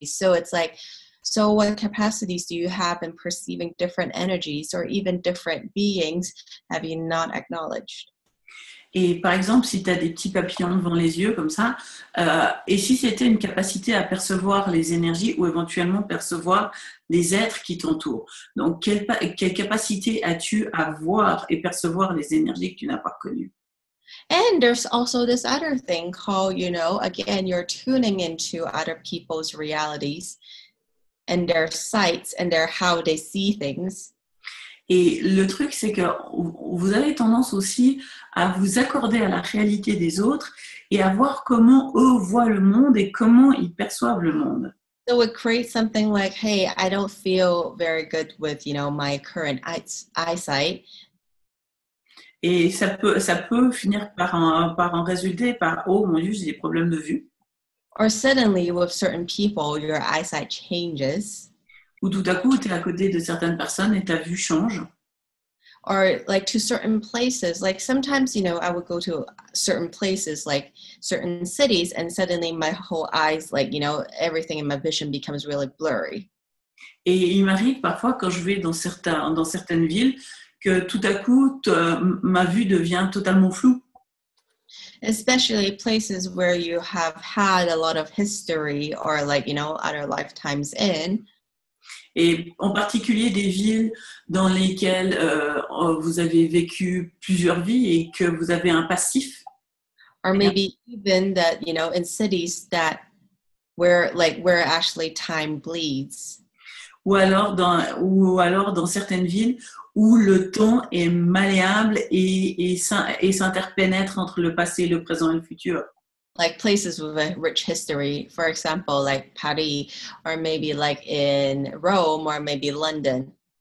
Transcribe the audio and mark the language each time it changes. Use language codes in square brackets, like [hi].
[en] So it's like, so what capacities do you have in perceiving different energies or even different beings have you not acknowledged? [fr] Et par exemple, si tu as des petits papillons devant les yeux comme ça, et si c'était une capacité à percevoir les énergies ou éventuellement percevoir les êtres qui t'entourent. Donc, quelle capacité as-tu à voir et percevoir les énergies que tu n'as pas connues? [en] And there's also this other thing called, you know, again, you're tuning into other people's realities and their sights and their how they see things. [fr] Et le truc, c'est que vous avez tendance aussi à vous accorder à la réalité des autres et à voir comment eux voient le monde et comment ils perçoivent le monde. [en] So it creates something like, hey, I don't feel very good with, you know, my current eyesight. [fr] Et ça peut finir par en résulter par oh mon Dieu, j'ai des problèmes de vue. [en] Or suddenly with certain people, your eyesight changes. [fr] Ou tout à coup, tu es à côté de certaines personnes et ta vue change. [en] Or like to certain places, like sometimes, you know, I would go to certain places, like certain cities, and suddenly my whole eyes, like, you know, everything in my vision becomes really blurry. [fr] Et il m'arrive parfois quand je vais dans certaines villes que tout à coup, ma vue devient totalement floue. [en] Especially places where you have had a lot of history or like, you know, other lifetimes in. [fr] Et en particulier des villes dans lesquelles vous avez vécu plusieurs vies et que vous avez un passif. [en] Or maybe even that, you know, in cities that where actually time bleeds. [fr] Ou alors dans certaines villes où le temps est malléable et s'interpénètre entre le passé, le présent et le futur. [en] Like places with a rich history, for example, like Paris, or maybe like in Rome, or maybe London.